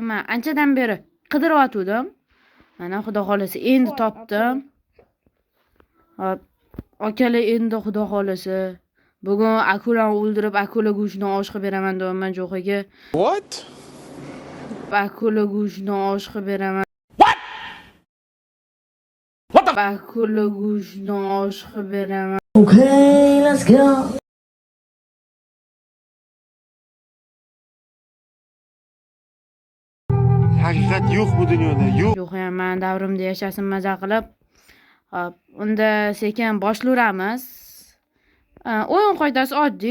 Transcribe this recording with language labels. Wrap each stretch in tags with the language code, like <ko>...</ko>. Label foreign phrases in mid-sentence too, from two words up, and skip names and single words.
<uz>Men anchadan beri qidiryotgandim. Mana xudo xolasa endi topdim. Hop, akalar endi xudo xolasa bugun akulani o'ldirib, akula go'shtini osh qilib beraman deyapman Jo'xaga.</uz> <en>What?</en> <uz>Akula go'shtini osh qilib beraman.</uz> <en>What the?</en> <uz>Akula go'shtini osh qilib beraman.</uz> <en>Okay, let's go.</en> <uz>Haqiqat yo'q bu dunyoda, yo'q. Yo'q, men davrimda yashasin maza qilib. Hop, unda sekin boshlayveramiz. O'yin qoidasi oddiy.</uz>